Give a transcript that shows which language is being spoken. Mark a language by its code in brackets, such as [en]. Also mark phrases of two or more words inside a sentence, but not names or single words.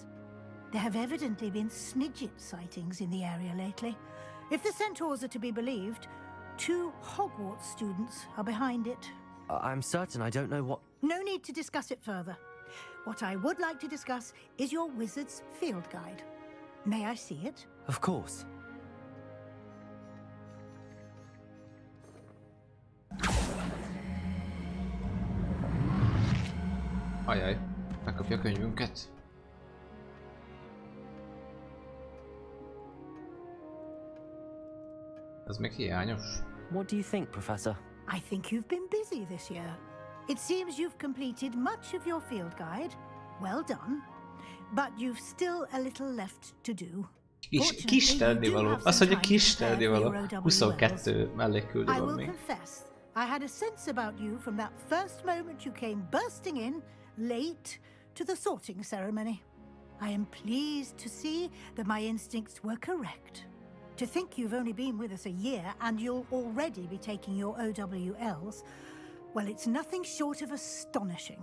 [en] There have evidently been Snidget sightings in the area lately. If the centaurs are to be believed, 2 Hogwarts students are behind it. I'm certain I don't know what... No need to discuss it further. What I would like to discuss is your wizard's field guide. May I see it? Of course. [hu] Ajaj, megkapja a könyvünket. Ez még hiányos. [en] What do you think, Professor? I think you've been busy this year. It seems you've completed much of your field guide. Well done. But you've still a little left to do. [hu] Kis tennivaló. Azt mondja, kis tennivaló. 22 mellékküldő [en] I [hu] van [en] will [hu] még. [en] confess, I had a sense about you from that first moment you came bursting in, late, to the sorting ceremony. I am pleased to see that my instincts were correct. To think you've only been with us a year and you'll already be taking your OWLs, well, it's nothing short of astonishing.